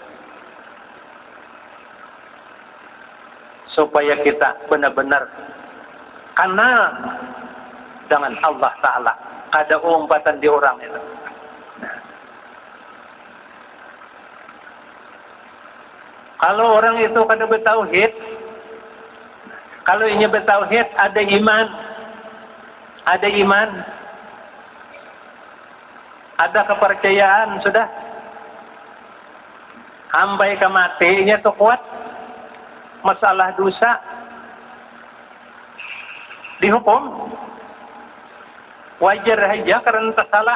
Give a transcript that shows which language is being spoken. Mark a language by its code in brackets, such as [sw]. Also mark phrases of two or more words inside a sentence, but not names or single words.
[id] Supaya kita benar-benar kenal dengan Allah Ta'ala. [bjn] Kada umpatan di orang itu. Kalau orang itu kada bertauhid, [id] kalau ini bertauhid ada iman, ada kepercayaan sudah, sampai ke matinya tuh kuat, masalah dosa dihukum, wajar aja karena tersalah.